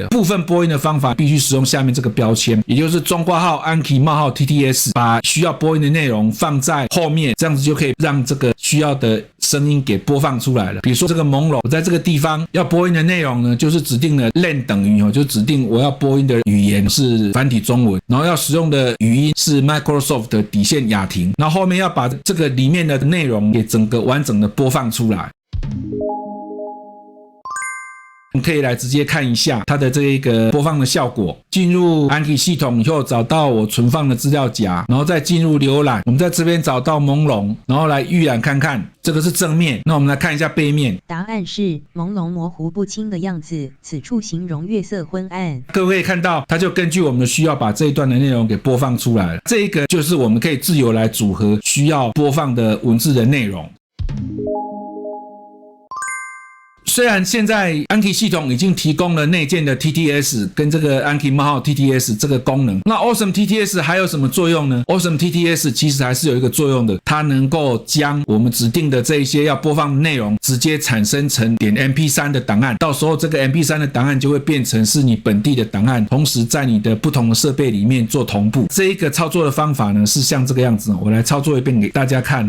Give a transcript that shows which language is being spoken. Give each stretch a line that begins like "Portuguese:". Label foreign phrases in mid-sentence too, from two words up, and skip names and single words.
Chinese: 部分播音的方法必須使用下面這個標籤，也就是中括號 Anki 冒號 TTS， 把需要播音的內容放在後面，這樣子就可以讓這個需要的聲音給播放出來了。比如說這個朦朧，我在這個地方要播音的內容呢，就是指定了 len 等於就指定我要播音的語言是繁體中文，然後要使用的語音是 Microsoft 雅婷，然後後面要把這個裡面的內容給整個完整的播放出來。我們可以來直接看一下它的這一個播放的效果。進入 Anki 系統以後，找到我存放的資料夾，然後再進入瀏覽，我們在這邊找到朦朧，然後來預覽看看。這個是正面，那我們來看一下背面。答案是朦朧模糊不清的樣子，此處形容月色昏暗。各位可以看到，它就根據我們的需要把這一段的內容給播放出來了。這一個就是我們可以自由來組合需要播放的文字的內容。雖然現在 Anki 系統已經提供了內建的 TTS 跟這個 Anki 冒號 TTS 這個功能，那 Awesome TTS 還有什麼作用呢？ Awesome TTS 其實還是有一個作用的，它能夠將我們指定的這一些要播放的內容直接產生成點 MP3 的檔案，到時候這個 MP3 的檔案就會變成是你本地的檔案，同時在你的不同的設備裡面做同步。這一個操作的方法呢是像這個樣子，我來操作一遍給大家看。